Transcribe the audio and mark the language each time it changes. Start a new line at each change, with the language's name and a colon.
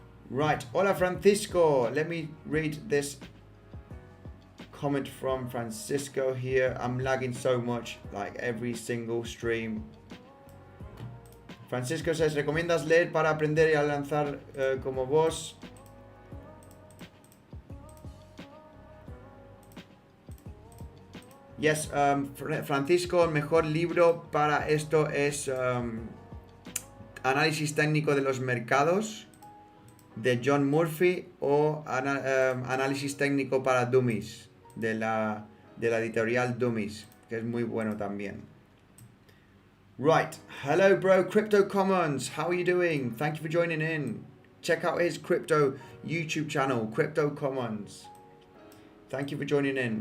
English: Right, hola Francisco. Let me read this comment from Francisco here. I'm lagging so much, like every single stream. Francisco says,
Spanish: ¿recomiendas leer para aprender y a lanzar como vos? Yes, Francisco, el mejor libro para esto es Análisis técnico de los mercados de John Murphy o Análisis técnico para Dummies de la editorial Dummies, que es muy bueno también.
English: Right, hello bro, Crypto Commons, how are you doing? Thank you for joining in. Check out his crypto YouTube channel, Crypto Commons. Thank you for joining in.